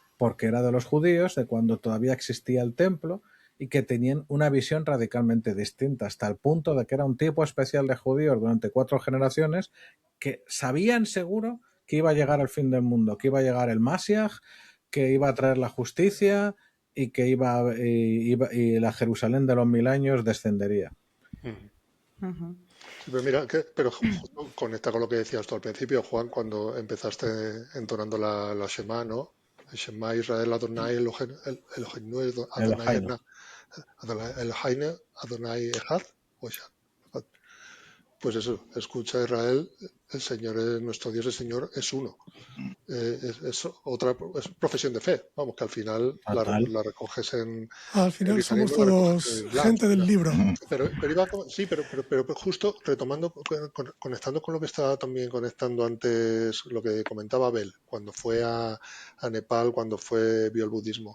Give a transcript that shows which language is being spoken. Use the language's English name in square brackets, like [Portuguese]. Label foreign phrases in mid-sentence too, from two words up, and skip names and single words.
[Spanish] era de los judíos, de cuando todavía existía el templo, y que tenían una visión radicalmente distinta, hasta el punto de que era un tipo especial de judíos durante 4 generaciones que sabían seguro que iba a llegar el fin del mundo, que iba a llegar el Mashiach, que iba a traer la justicia y que y la Jerusalén de los 1000 años descendería. Ujú. Sí, pero mira, pero justo conecta con lo que decías tú al principio, Juan, cuando empezaste entonando la Shema, ¿no? [Hebrew] El שמע ישראל אדוני אלוהינו [Spanish] El [Hebrew] Adonai Jaino. אלוהינו אדוני אחד. [Spanish] O sea, pues eso, escucha Israel, el Señor es nuestro Dios, el Señor es uno. Es otra es profesión de fe, vamos, que al final Total. la recoges en Al el final somos cristianismo, la recoges en todos el Islam. gente del libro. Sí, pero justo retomando, conectando con lo que estaba también conectando antes, lo que comentaba Abel, cuando fue a Nepal, cuando vio el budismo.